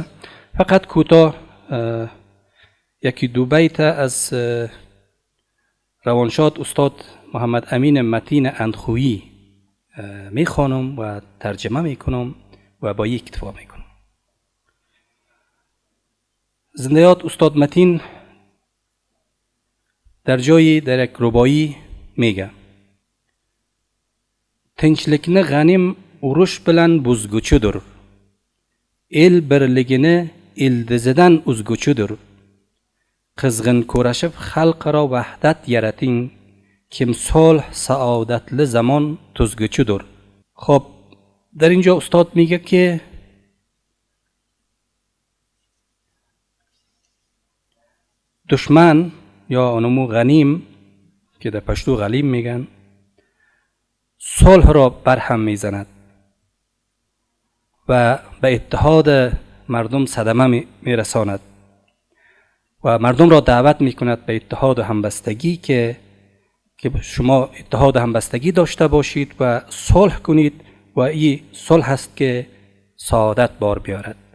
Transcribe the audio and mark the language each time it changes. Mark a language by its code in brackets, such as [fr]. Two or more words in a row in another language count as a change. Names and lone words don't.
[fa] فقط کوتاه یکی دو بیت از روانشاد استاد محمد امین متین اندخویی میخوانم و ترجمه میکنم و با یک اکتفا میکنم. زندیات استاد متین در جایی در یک ربایی میگه: [uz] tinchlikni g'anim urush bilan buzguchidir. El birligini ildizidan uzguchidir. Qizg'in kurashib xalqaro vahdat yarating, kim solh saodatli zamon tuzguchidir. [fa] خب در اینجا استاد میگه که دشمن یا اونمو غنیم که در پشتو غلیم میگن، صلح را برهم میزند و به اتحاد مردم صدمه میرساند و مردم را دعوت میکند به اتحاد و همبستگی که شما اتحاد و همبستگی داشته باشید و صلح کنید و این صلح است که سعادت بار بیارد.